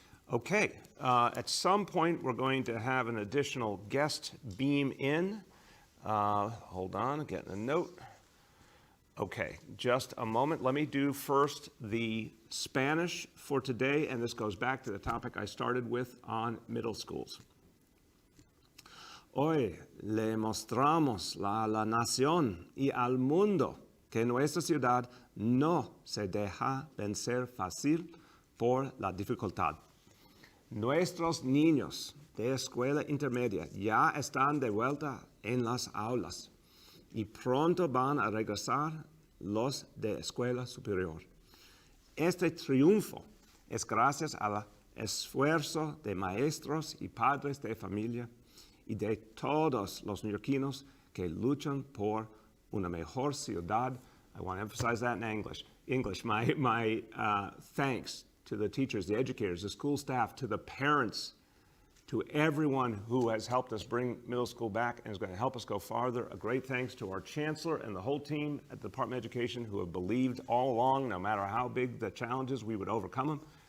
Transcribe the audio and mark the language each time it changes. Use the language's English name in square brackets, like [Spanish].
[English] Okay, at some point, we're going to have an additional guest beam in. Hold on, I'm getting a note. Okay, just a moment. Let me do first the Spanish for today, and this goes back to the topic I started with on middle schools. [Spanish] Hoy le mostramos a la nación y al mundo que nuestra ciudad no se deja vencer fácil por la dificultad. Nuestros niños de escuela intermedia ya están de vuelta en las aulas y pronto van a regresar los de escuela superior. Este triunfo es gracias al esfuerzo de maestros y padres de familia y de todos los neoyorquinos que luchan por una mejor ciudad. [English] I want to emphasize that in English. My thanks to the teachers, the educators, the school staff, to the parents, to everyone who has helped us bring middle school back and is going to help us go farther. A great thanks to our chancellor and the whole team at the Department of Education who have believed all along, no matter how big the challenges, we would overcome them.